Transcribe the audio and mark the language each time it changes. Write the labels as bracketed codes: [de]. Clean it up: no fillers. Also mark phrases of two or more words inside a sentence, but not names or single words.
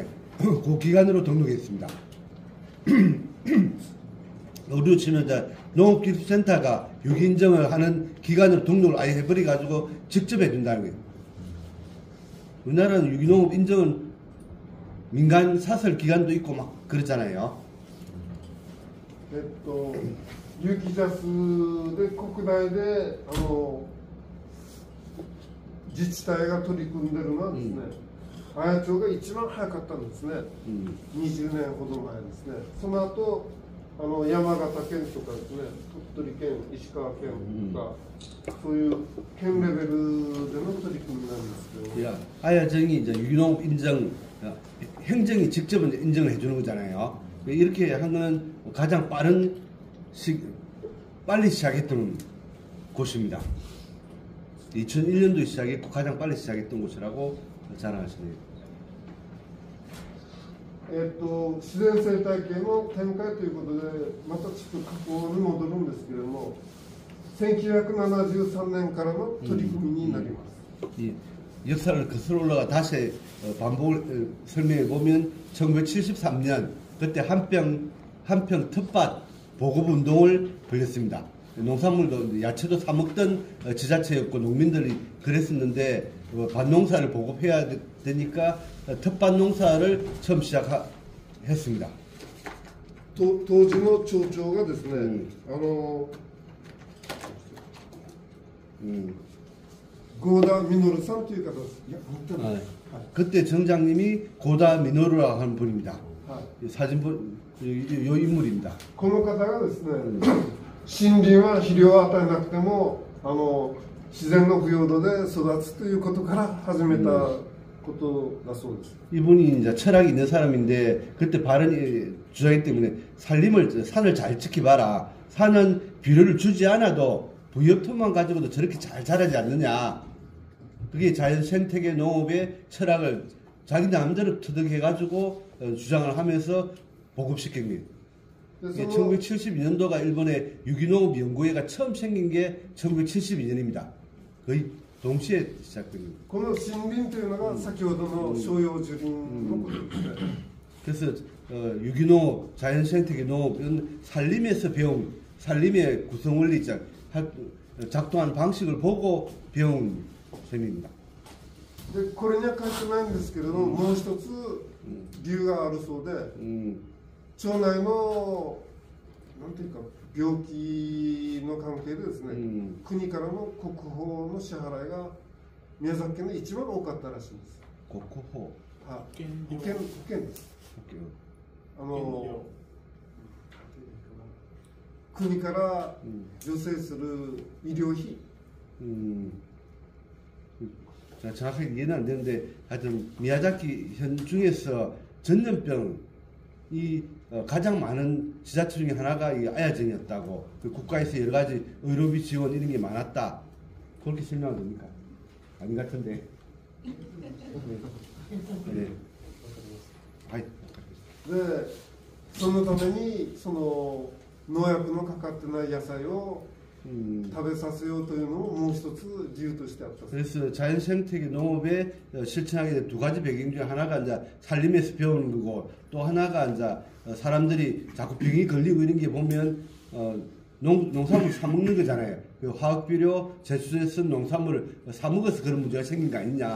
[ko] 그 기관으로 등록했습니다. 우리로 치면 농업기술센터가 유기인정을 하는 기관으로 등록을 아예 해버려가지고 직접 해준다는 거예요. 우리나라는 유기농업 인정은 민간 사설 기관도 있고 막 그렇잖아요. [ja] 有機ジャスで国内で自治体が取り組んでるのはですね、綾町が一番早かったんですね。20年ほど前ですね。その後山形県とかですね、鳥取県、石川県とか、そういう県レベルでの取り組みなんですけど。 [ko] 아야정이 이제 유기농 인정, 행정이 직접 인정을 해주는 거잖아요. 이렇게 하는 가장 빨리 시작했던 곳입니다. 2001년도에 시작했고 가장 빨리 시작했던 곳이라고 자랑하십니다. [ja] 自然生態系の展開ということで、またちょっと過去に戻るんですけれども、1973年からの取り組みになります。 [ko] 이 역사를 거슬러 올라가 다시 반복을 설명해 보면 1973년 그때 한평 텃밭 보급 운동을 벌였습니다. 농산물도 야채도 사 먹던 지자체였고 농민들이 그랬었는데 밭농사를 보급해야 되니까 텃밭 농사를 처음 시작했습니다. [ja] 当時の町長がですね、고다 미노루 さんという方です。 [ko] 그때 정장님이 고다 미노루라고 하는 분입니다. 사진 요 인물입니다. [ja] この方がですね、森林は肥料を与えなくても自然の腐葉土で育つということから始めたことだそうです。 [ko] 이분이 이제 철학이 있는 사람인데 그때 발언이 주장했기 때문에 산을 잘 지켜봐라. 산은 비료를 주지 않아도 부엽토만 가지고도 저렇게 잘 자라지 않느냐. 그게 자연 생태계 농업의 철학을 자기 마음대로 터득해가지고 주장을 하면서 보급시킨 거예요. 1972년도가 일본의 유기농업 연구회가 처음 생긴 게 1972년입니다. 거의 동시에 시작된 겁니다. [ja] この森林というのが先ほどの照葉樹林のことですね。 [ko] 그래서 유기농업, 자연생태계 농업은 산림에서 배운 산림의 구성원리 작동하는 방식을 보고 배운 셈입니다. [ja] でこれには書いてないんですけれども、もう一つ理由があるそうで、町内のなんていうか病気の関係でですね、国からの国保の支払いが宮崎県で一番多かったらしいんです。国保、保険です。国から助成する医療費。 [ko] 정확하게 이해는 안 되는데 하여튼 미야자키 현 중에서 전염병이 가장 많은 지자체 중에 하나가 이 아야정이었다고 국가에서 여러 가지 의료비 지원 이런 게 많았다 그렇게 설명하면 됩니까? 아닌 것 같은데. 네. [ja] でそのためにその農薬のかかってない野菜を食べさせようというのももう一つ理由としてあった。 [ko] 그래서 자연생태계 농업에 실천하게 된 두 가지 배경 중 하나가 이제 산림에서 배우는 거고 또 하나가 이제 사람들이 자꾸 병이 걸리고 이런 게 보면 농산물 사 먹는 거잖아요. 화학비료 제수제 쓴 농산물을 사 먹어서 그런 문제가 생긴 거 아니냐.